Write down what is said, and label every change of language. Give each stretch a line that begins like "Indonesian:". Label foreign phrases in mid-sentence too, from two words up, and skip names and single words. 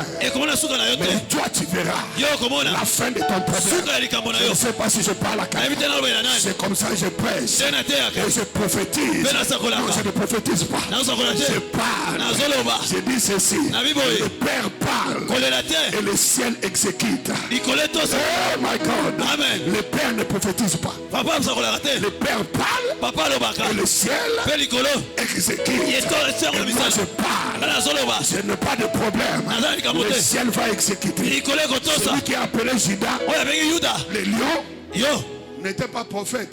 French: Mais toi tu verras la fin de ton problème. Je ne sais pas si je parle à quelqu'un. C'est comme ça que je prêche. Et je prophétise. Non, je ne prophétise pas. Je parle. Je dis ceci. Le Père parle. Et le ciel exécute.
English: Oh my God.
French: Amen. Le Père ne prophétise pas. Le Père parle. Et le ciel exécute. Moi je parle. Je n'ai pas de problème. Le ciel va exécuter. Celui qui a appelé Judas, le lion, n'était pas prophète.